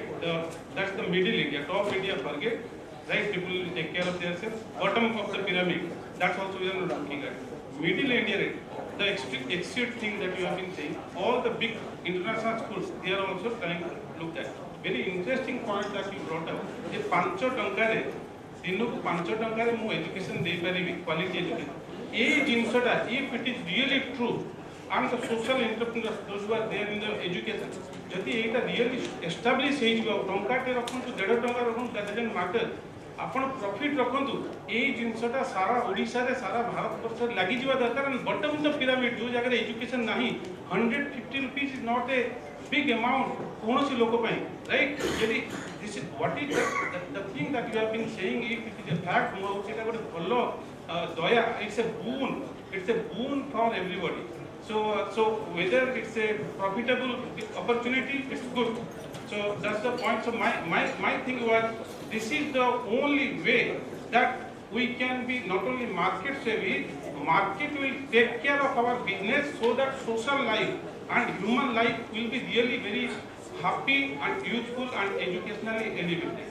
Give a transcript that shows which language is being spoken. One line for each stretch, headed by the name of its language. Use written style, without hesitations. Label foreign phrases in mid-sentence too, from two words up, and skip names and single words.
English: That's the Middle India. Top India, forget, right? People will take care of themselves. Bottom of the pyramid, that's also we are not looking at. Middle India, the exit thing that you have been saying, all the big international schools, they are also trying to look at. Very interesting point that you brought up.
Odia: The 5 ଟଙ୍କାରେ ଦିନକୁ 5 ଟଙ୍କାରେ ମୁଁ education ଦେଇପାରିବି,
English: quality education.
Odia: ଏଇ ଜିନିଷଟା,
English: if it is really true, and the social entrepreneurs, those who are there in the education.
Odia: ଯଦି ଏଇଟା
English: really establish
Odia: ହେଜି ବା ଟଙ୍କା ଟେ ରଖନ୍ତୁ 1.5 ଟଙ୍କା ରଖନ୍ତୁ
English: that doesn't matter.
Odia: ଆପଣ ପ୍ରଫିଟ୍ ରଖନ୍ତୁ ଏଇ ଜିନିଷଟା ସାରା ଓଡ଼ିଶାରେ ସାରା ଭାରତବର୍ଷରେ ଲାଗିଯିବା ଦରକାର
English: and bottom of the pyramid
Odia: ଯେଉଁ ଜାଗାରେ ଏଜୁକେସନ୍ ନାହିଁ
English: 150 rupees is not a big amount
Odia: କୌଣସି ଲୋକ ପାଇଁ
English: right ଯଦି this is what is the thing that you have been saying if it is a fact ମୁଁ
Odia: ହେଉଛି ଏଇଟା ଗୋଟେ ଭଲ ଦୟା
English: it's a boon for everybody so whether it's a profitable opportunity it's good so that's the point so my thing was this is the only way that we can be not only market savvy, market will take care of our business so that social life and human life will be really very happy and useful and educationally elevated.